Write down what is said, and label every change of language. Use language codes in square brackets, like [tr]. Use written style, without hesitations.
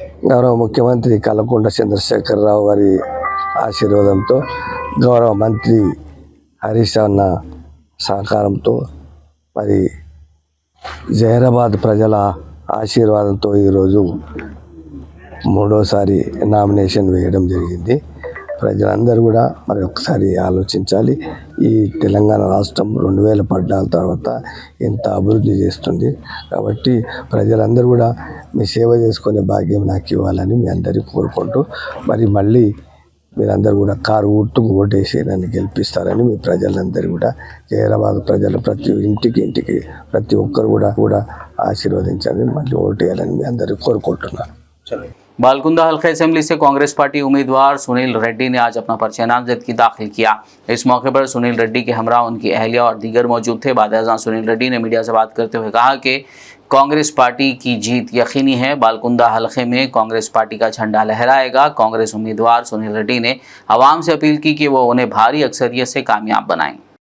[te] गौरव मुख्यमंत्री कल्वकुंट्ला चंद्रशेखरराव गारी आशीर्वादंतो गौरव मंत्री हरीश अन्न सहकाరంతో మరి జహీరాబాద్ ప్రజల ఆశీర్వాదంతో ఈరోజు మూడోసారి నామినేషన్ వేయడం జరిగింది. ప్రజలందరూ కూడా మరి ఒకసారి ఆలోచించాలి. ఈ తెలంగాణ రాష్ట్రం 2014 తర్వాత ఎంత అభివృద్ధి చేస్తుంది కాబట్టి ప్రజలందరూ కూడా మీ సేవ చేసుకునే భాగ్యం నాకు ఇవ్వాలని మీ అందరికీ కోరుకుంటూ మరి మళ్ళీ మీరందరూ కూడా కారు గుర్తుకు ఓటేసి నన్ను గెలిపిస్తారని మీ ప్రజలందరూ కూడా జహీరాబాద్ ప్రజలు ప్రతి ఇంటికి ప్రతి ఒక్కరు కూడా ఆశీర్వదించాలని మళ్ళీ ఓటేయాలని మీ అందరికీ కోరుకుంటున్నాను. [hi] बालकुंदा हल्का असेंबली से कांग्रेस पार्टी उम्मीदवार सुनील रेड्डी ने आज अपना पर्चा नामजदगी दाखिल किया। इस मौके पर सुनील रेड्डी के हमरा उनकी अहलिया और दीगर मौजूद थे। बाद-ए-अज़ां सुनील रेड्डी ने मीडिया से बात करते हुए कहा कि कांग्रेस पार्टी की जीत यकीनी है। बालकुंदा हल्के में कांग्रेस पार्टी का झंडा लहराएगा। कांग्रेस उम्मीदवार सुनील रेड्डी ने आवाम से अपील की कि वो उन्हें भारी अक्सरियत से कामयाब बनाएं।